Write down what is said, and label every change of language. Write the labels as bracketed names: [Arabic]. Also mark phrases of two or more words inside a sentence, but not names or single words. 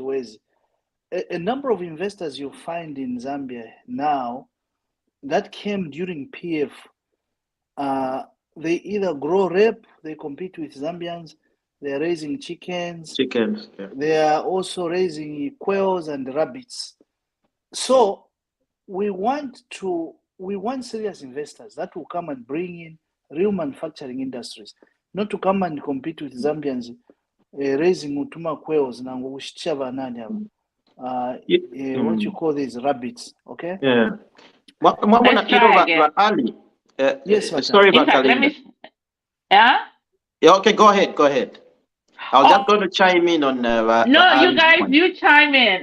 [English] Ways a number of investors you find in Zambia now that came during PF, they either grow rape, they compete with Zambians, they're raising chickens, they are also raising quails and rabbits. So we want serious investors that will come and bring in real manufacturing industries, not to come and compete with Zambians raising [Bemba] utuma quails na ngushitisha vanani hapa. [English] What you call these rabbits, okay? Yeah. Let's try again. Ali, Yes, sorry about in fact, Kalinda. Yeah, okay, go ahead. I was just going to chime in on no, you guys, you chime in.